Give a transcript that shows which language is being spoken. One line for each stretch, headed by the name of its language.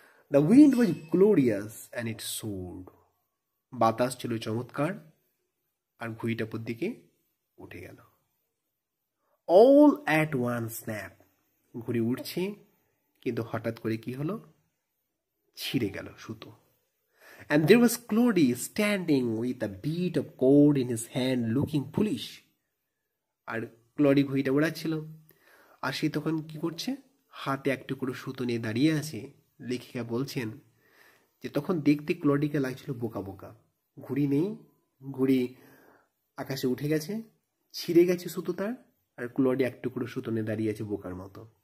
English: The wind was glorious and it soared.
Bangla: বাতাস ছিল চমৎকার আর ঘুড়িটা উপর দিকে উঠে গেল।
English: all at one snap,
Bangla: ঘুড়ি উঠছে কিন্তু হঠাৎ করে কি হলো, ছিঁড়ে গেল সুতো।
English: And there was Claudy standing with a bead of cord in his hand looking foolish.
Bangla: আর Claudie ঘড়িটা ওড়াচ্ছিল, আর সে তখন কি করছে, হাতে এক টুকরো সুতো নিয়ে দাঁড়িয়ে আছে। লেখিকা বলছেন যে তখন দেখতে ক্লডিকে লাগছিল বোকা বোকা। ঘুড়ি নেই, ঘুড়ি আকাশে উঠে গেছে, ছিঁড়ে গেছে সুতো তার, আর ক্লডি এক টুকরো সুতো নিয়ে দাঁড়িয়ে আছে বোকার মতো।